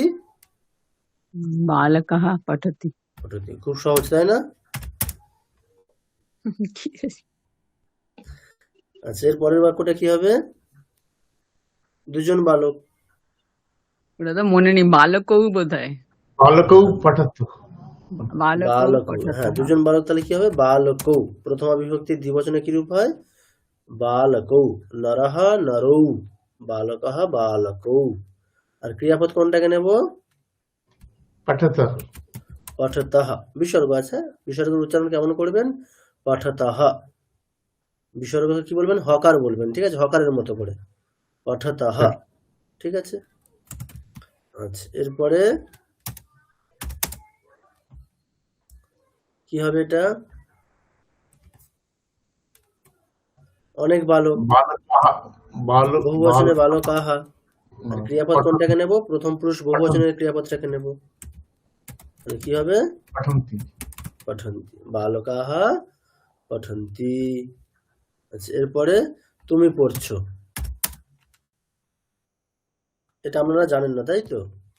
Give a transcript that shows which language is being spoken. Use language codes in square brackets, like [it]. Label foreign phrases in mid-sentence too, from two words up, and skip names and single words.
[sa] বালকः পঠতি। [bn] পঠতি। খুব সহজ, তাই না? আচ্ছা, এর পরের বাক্যটা কি হবে? দুজন বালক। ওটা তো মনে নেই, বালকৌ বোধহয়। [sa] बालकौ पठतु। বালকৌ বালক, পঠতः। [bn] হ্যাঁ, দুজন বালক। তাহলে কি হবে? বালকৌ। প্রথমা বিভক্তির দ্বিবচনে কি রূপ হয়? [sa] বালকৌ। নরহ নরৌ, বালকঃ বালকৌ। [bn] আর ক্রিয়াপদ কোনটাকে নেব? [sa] पठतः। পঠতঃ। [bn] বিসর্গ আছে, বিসর্গের উচ্চারণ কেমন করবেন? পঠতঃ। বিসর্গকে কি বলবেন? হকার বলবেন, ঠিক আছে? হকারের মতো করে, পঠতঃ। ঠিক আছে। আচ্ছা, এরপরে কি হবে এটা? অনেক বালক, [sa] बालकः बालक [bn] বহুবচনে [sa] बाल [bn] বালকাহা। আর ক্রিয়াপদ কোনটাকে নেব? প্রথম পুরুষ বহুবচনের ক্রিয়াপদটাকে নেব। তাহলে কি হবে? [sa] पठन्ति। পঠন্তি, বালকাহা পঠন্তি। [bn] আচ্ছা, এরপরে তুমি পড়ছো, এটা আপনারা জানেন না, তাই তো?